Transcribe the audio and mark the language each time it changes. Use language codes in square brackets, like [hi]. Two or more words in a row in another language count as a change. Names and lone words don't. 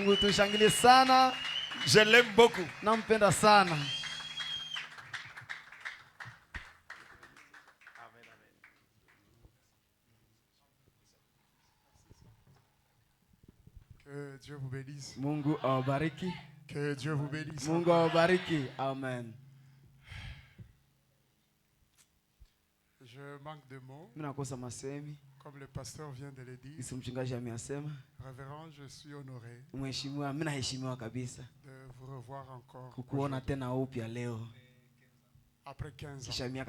[fr] Je l'aime beaucoup. Que Dieu vous bénisse. [sw] Mungu awabariki. [fr] Que Dieu vous bénisse. [sw] Mungu awabariki. [fr] Amen. Je manque de mots. Comme le pasteur vient de le dire. Révérend, je suis honoré de vous revoir encore après 15 ans.